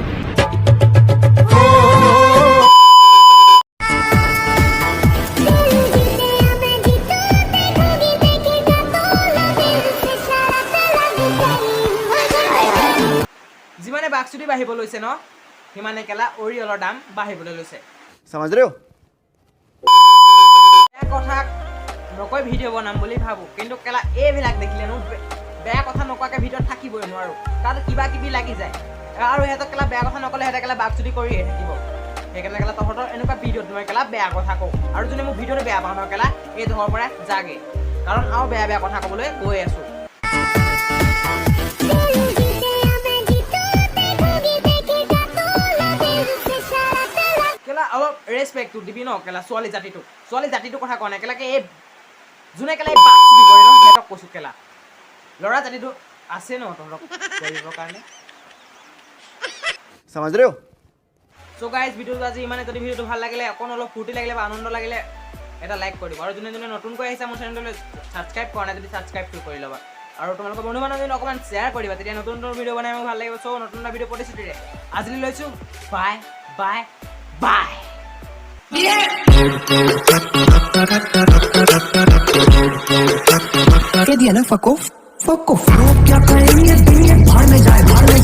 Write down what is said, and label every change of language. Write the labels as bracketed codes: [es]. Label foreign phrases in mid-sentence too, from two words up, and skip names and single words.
[as] যিমানে বাকচুটি বাঢ়িব লৈছে ন সিমানে কেলা অৰিয়লৰ দাম বাঢ়িবলৈ লৈছে [hi] समझ रहे हो [as] বেয়া কথা নকৈ ভিডিঅ' বনাম বুলি ভাবোঁ কিন্তু কেলা এইবিলাক দেখিলেনো বেয়া কথা নকোৱাকৈ ভিডিঅ'ত থাকিবই নোৱাৰোঁ তাত কিবা কিবি লাগি যায় আৰু সিহঁতক কেলা বেয়া কথা নক'লে সিহঁতে কেলা বাকচুটি কৰিয়ে থাকিব সেইকাৰণে কেলা তহঁতৰ এনেকুৱা ভিডিঅ'ত মই কেলা বেয়া কথা কওঁ আৰু যোনে মোক ভিডিঅ'টো বেয়া পাওঁ ন কেলা এই ধৰৰ পৰা জাগে কাৰণ আৰু বেয়া বেয়া কথা ক'বলৈ গৈ আছোঁ কেলা অলপ ৰেচপেক্টটো দিবি ন কেলা ছোৱালী জাতিটোৰ কথা কোৱা নাই কেলাকে এই যোনে কেলা এই বাকচুটি কৰে ন সিহঁতক কৈছোঁ কেলা ল'ৰা জাতিটো আছে ন তহঁতক কৰিবৰ কাৰণে [hi] समझ रहे हो [en] so guys [as] ভিডিঅ'টো আজি ইমানে যদি ভিডিঅ'টো ভাল লাগিলে অকণ অলপ ফূৰ্তি লাগিলে বা আনন্দ লাগিলে এটা লাইক কৰি দিব আৰু যোনে যোনে নতুনকৈ আহিছে মোৰ চেনেললৈ ছাবস্ক্ৰাইব কৰা নাই যদি ছাবস্ক্ৰাইবটো কৰি ল'বা আৰু তোমালোকৰ বন্ধু বান্ধৱী অকণমান শ্বেয়াৰ কৰিবা তেতিয়া নতুন নতুন ভিডিঅ' বনাই মোক ভাল লাগিব চ' নতুন এটা ভিডিঅ' প্ৰতিশ্ৰুতিৰে আজিলৈ লৈছোঁ [en] bye bye bye [hi] कह दिया ना [en] fuck off [hi] लोग क्या करेंगे दुनिया भाड़ में जाए